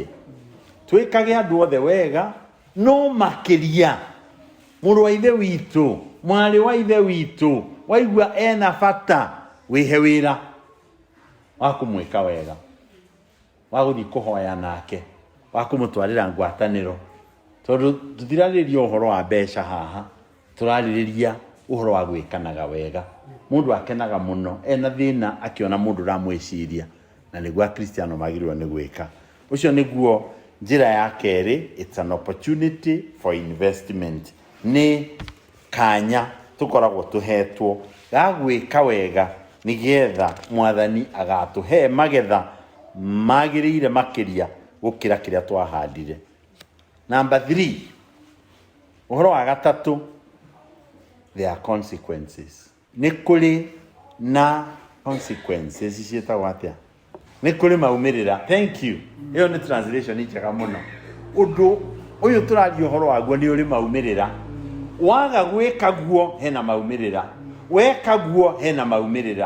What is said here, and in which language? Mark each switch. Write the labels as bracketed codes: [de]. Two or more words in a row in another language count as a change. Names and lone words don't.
[ki] Twikage andu othe wega, no makiria muru wa ithe witu, mwari wa ithe witu, waigua ena bata, wihe wira wa kumwika wega, wa guthi kuhoya nake, wa kumutwarira ngwataniro. Tondu tutirariria uhoro wa mbeca haha, turariria uhoro wa gwikanaga wega. Mundu akenaga muno ena thina akiona mundu ramwiciria, na niguo Akristiano magirwo ni gwika. Ucio niguo njira ya keri. [en] It's an opportunity for investment. [ki] Ni kanya tukoragwo tuhetwo ga gwika wega nigetha Mwathani agatuhe magetha magiriire makiria gukira kiria twahandire. Number 3, uhoro wa gatatu, [en] there are consequences. [ki] Ni kuri na consequences cietagwo atia? Ni kuri maumirira. [en] Thank you. [ki] Iyo ni translation njega muno. Undu uyu turaria uhoro waguo ni uri maumirira. Waga gwika guo hena maumirira, weka guo hena maumirira.